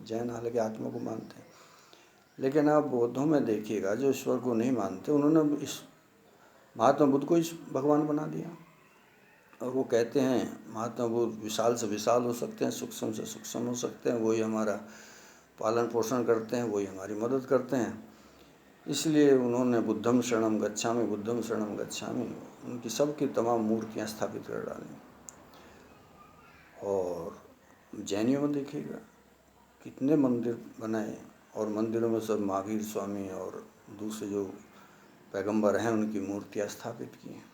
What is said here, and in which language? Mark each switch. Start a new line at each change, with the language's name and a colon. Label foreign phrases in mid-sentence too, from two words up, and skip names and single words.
Hindi: जैन हालांकि आत्मा को मानते हैं, लेकिन आप बौद्धों में देखिएगा जो ईश्वर को नहीं मानते, उन्होंने इस महात्मा बुद्ध को इस भगवान बना दिया। और वो कहते हैं महात्मा बुद्ध विशाल से विशाल हो सकते हैं, सूक्ष्म से सूक्ष्म हो सकते हैं, वही हमारा पालन पोषण करते हैं, वही हमारी मदद करते हैं। इसलिए उन्होंने
Pali: बुद्धम शरणम गच्छामि, बुद्धम शरणम गच्छामि,
Hindi: उनकी सबकी तमाम मूर्तियाँ स्थापित कर डाली। और जैनियों में देखिएगा कितने मंदिर बनाए, और मंदिरों में सब महावीर स्वामी और दूसरे जो पैगंबर हैं उनकी मूर्तियाँ स्थापित की हैं।